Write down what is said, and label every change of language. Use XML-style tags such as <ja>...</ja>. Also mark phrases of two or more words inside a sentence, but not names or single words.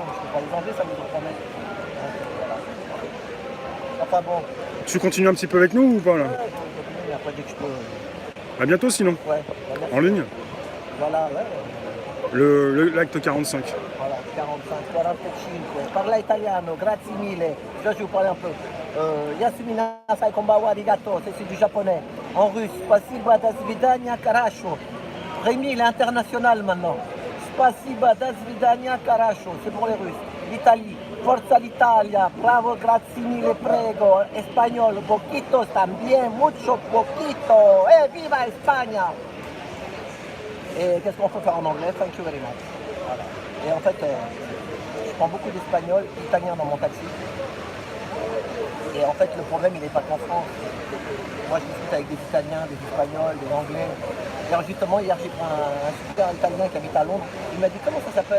<fr>Je ne peux pas les enlever, ça me les promet. Voilà. Enfin bon. Tu continues un petit peu avec nous ou pas là? Ouais, je continue, après dès que je peux. À bientôt sinon. Ouais. En ligne. Voilà, ouais. L'acte 45. Voilà, 45.</fr> <it>Parla italiano, grazie mille.</it> <fr>Là, je vais vous parler un peu.</fr> <ja>やすみな さい こんばんは ありがとう,</ja> <fr>c'est du japonais. En russe,</fr> <ru>спасибо до свидания хорошо.</ru> <fr>Rémi, il est international maintenant.</fr> <ru>Спасибо до свидания хорошо,</ru> <fr>c'est pour les Russes. L'Italie,</fr> <it>forza l'Italia, bravo, grazie mille, prego.</it> <es>Espagnol, poquito también, mucho poquito. Viva España!</es> <fr>Et qu'est-ce qu'on peut faire en anglais?</fr> <en>Thank you very much.</en> <fr>Voilà. Et en fait, je prends beaucoup d'espagnol, italien dans mon taxi. Et en fait, le problème, il n'est pas qu'en France. Moi, je discute avec des Italiens, des Espagnols, des Anglais. Et alors, justement, hier, j'ai pris un super Italien qui habite à Londres. Il m'a dit, comment ça s'appelle?</fr>